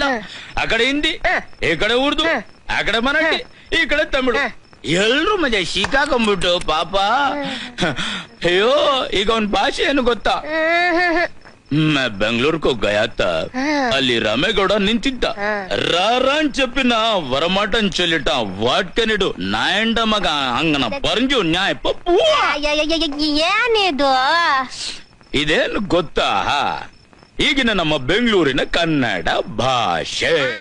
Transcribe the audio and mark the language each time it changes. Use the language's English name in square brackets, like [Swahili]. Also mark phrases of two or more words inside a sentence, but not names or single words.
[Kannada] ಆ ಕಡೆ ಹಿಂದಿ, ಈ ಕಡೆ ಉರ್ದು, ಆ ಕಡೆ ಮರಾಠಿ, ಈ ಕಡೆ ತಮಿಳು, ಎಲ್ರೂ ಮಜಾ ಸಿಕ್ಕಾಕೊಂಡ್ಬಿಟ್ಟು ಪಾಪ. ಅಯ್ಯೋ, ಈಗ ಅವನ್ ಭಾಷೆ ಏನು ಗೊತ್ತಾ? ಬೆಂಗಳೂರು [Hindi] गया था, [Kannada] ಅಲ್ಲಿ ರಾಮೇಗೌಡ ನಿಂತಿದ್ದ. ರಾರಾನ್ చెప్పిన వరమాటం చెల్లిట వాట్కనిడు నాయండ మగ అంగన పరంజು ನ್ಯಾಯ ಪಪ್ಪು. ಏನಿದು? ಇದೇನು ಗೊತ್ತಾ? ಈಗಿನ ನಮ್ಮ ಬೆಂಗಳೂರಿನ ಕನ್ನಡ ಭಾಷೆ.